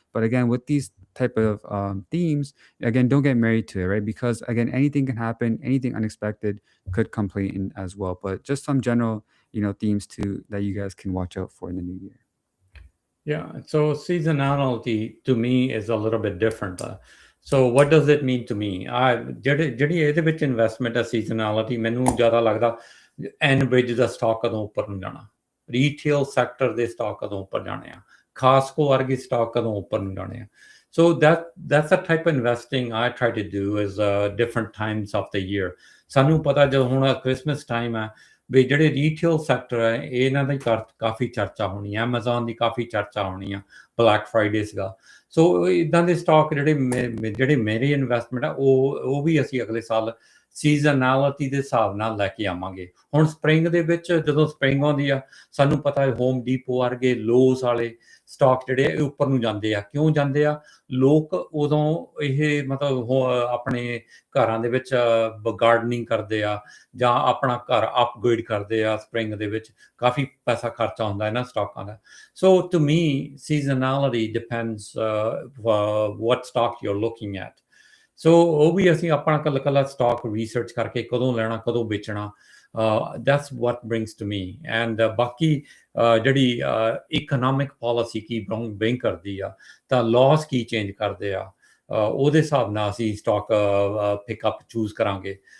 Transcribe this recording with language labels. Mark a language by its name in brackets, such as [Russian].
[English] But again, with these type of themes, again, don't get married to it, right? Because again, anything can happen, anything unexpected could come play in as well. But just some general themes too that you guys can watch out for in the new year. Yeah, so seasonality to me is a little bit different. So what does it mean to me? [Punjabi] ਜਿਹੜੀ ਇਹਦੇ ਵਿੱਚ investment ਹੈ seasonality, ਮੈਨੂੰ ਜ਼ਿਆਦਾ ਲੱਗਦਾ ਐਨਬ੍ਰਿਜ ਦਾ stock ਕਦੋਂ ਉੱਪਰ ਨੂੰ ਜਾਣਾ, ਰੀਟੇਲ ਸੈਕਟਰ ਦੇ ਸਟਾਕ ਕਦੋਂ ਉੱਪਰ ਜਾਣੇ ਆ, ਖਾਸਕੋ ਵਰਗੇ ਸਟਾਕ ਕਦੋਂ ਉੱਪਰ ਨੂੰ ਜਾਣੇ ਆ. [English] So that's the type of investing I try to do is different times of the year. [Punjabi] ਸਾਨੂੰ ਪਤਾ ਜਦੋਂ ਹੁਣ ਕ੍ਰਿਸਮਸ ਟਾਈਮ ਹੈ ਵੀ ਜਿਹੜੇ ਰੀਟੇਲ ਸੈਕਟਰ ਹੈ ਇਹਨਾਂ ਦੀ ਕਾਫੀ ਚਰਚਾ ਹੋਣੀ ਹੈ, ਐਮਾਜ਼ੋਨ ਦੀ ਕਾਫੀ ਚਰਚਾ ਹੋਣੀ ਆ, ਬਲੈਕ ਫਰਾਈਡੇ ਸੀਗਾ. ਸੋ ਇਦਾਂ ਦੇ ਸਟਾਕ ਜਿਹੜੇ ਮੇਰੀ ਇਨਵੈਸਟਮੈਂਟ ਆ ਉਹ ਵੀ ਅਸੀਂ ਅਗਲੇ ਸਾਲ ਸੀਜ਼ਨੈਲਿਟੀ ਦੇ ਹਿਸਾਬ ਨਾਲ ਲੈ ਕੇ ਆਵਾਂਗੇ. ਹੁਣ ਸਪਰਿੰਗ ਦੇ ਵਿੱਚ ਜਦੋਂ ਸਪਰਿੰਗ ਆਉਂਦੀ ਆ, ਸਾਨੂੰ ਪਤਾ ਹੈ ਹੋਮ ਡੀਪੋ ਵਰਗੇ ਲੋਸ ਵਾਲੇ ਸਟਾਕ ਜਿਹੜੇ ਇਹ ਉੱਪਰ ਨੂੰ ਜਾਂਦੇ ਆ. ਕਿਉਂ ਜਾਂਦੇ ਆ? ਲੋਕ ਉਦੋਂ ਇਹ ਮਤਲਬ ਆਪਣੇ ਘਰਾਂ ਦੇ ਵਿੱਚ ਗਾਰਡਨਿੰਗ ਕਰਦੇ ਆ ਜਾਂ ਆਪਣਾ ਘਰ ਅਪਗ੍ਰੇਡ ਕਰਦੇ ਆ. ਸਪਰਿੰਗ ਦੇ ਵਿੱਚ ਕਾਫੀ ਪੈਸਾ ਖਰਚਾ ਹੁੰਦਾ ਇਹਨਾਂ ਸਟਾਕਾਂ ਦਾ. [English] So to me seasonality depends what stock you're looking at. [Punjabi] ਸੋ ਉਹ ਵੀ ਅਸੀਂ ਆਪਣਾ ਕੱਲਾ ਸਟਾਕ ਰਿਸਰਚ ਕਰਕੇ ਕਦੋਂ ਲੈਣਾ ਕਦੋਂ ਵੇਚਣਾ, [English] that's what brings to me. [Punjabi] And ਬਾਕੀ ਜਿਹੜੀ ਇਕਨੋਮਿਕ ਪਾਲਿਸੀ ਕੀ ਬ੍ਰਿੰਗ ਕਰਦੀ ਆ, ਤਾਂ ਲਾਸ ਕੀ ਚੇਂਜ ਕਰਦੇ ਆ, ਉਹਦੇ ਹਿਸਾਬ ਨਾਲ ਅਸੀਂ ਸਟਾਕ ਪਿਕਅਪ ਚੂਜ਼ ਕਰਾਂਗੇ.